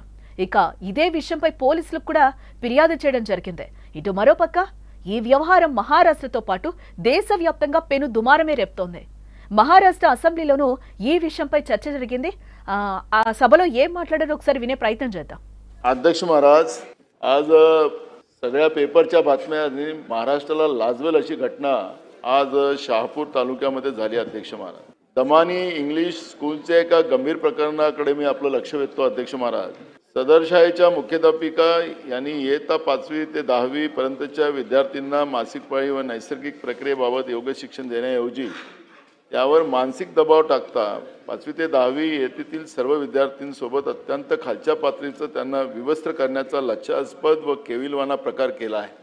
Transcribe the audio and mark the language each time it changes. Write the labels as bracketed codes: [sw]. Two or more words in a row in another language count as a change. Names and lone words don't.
[te] ఇక ఇదే విషయంపై పోలీసులకు కూడా ఫిర్యాదు చేయడం జరిగింది. ఇటు మరోపక్క ఈ వ్యవహారం మహారాష్ట్రతో పాటు దేశవ్యాప్తంగా పెను దుమారమే రేపుతోంది. మహారాష్ట్ర అసెంబ్లీలోనూ ఈ విషయంపై చర్చ జరిగింది. ఆ సభలో ఏం మాట్లాడారో ఒకసారి వినే ప్రయత్నం చేద్దాం. [mr] अध्यक्ष महाराज, आज सगळ्या पेपरच्या बातम्या आणि महाराष्ट्राला लाजवेल अशी घटना आज शहापूर तालुक्यामध्ये झाली. अध्यक्ष महाराज, दमानी इंग्लिश स्कूलच्या एका गंभीर प्रकरणाकडे मी आपलं लक्ष वेधतो. अध्यक्ष महाराज, सदर शाळेच्या मुख्याध्यापिका यांनी इयत्ता 5वी ते 10वी पर्यंतच्या विद्यार्थ्यांना मासिक पाळी व नैसर्गिक प्रक्रियेबाबत योग्य शिक्षण देण्याऐवजी त्यावर मानसिक दबाव टाकता 5वी ते 10वी येथील सर्व विद्यार्थ्यांसोबत अत्यंत खालच्या पातळीचं त्यांना विवस्त्र करण्याचा लज्जास्पद व केविलवाणा प्रकार केला आहे.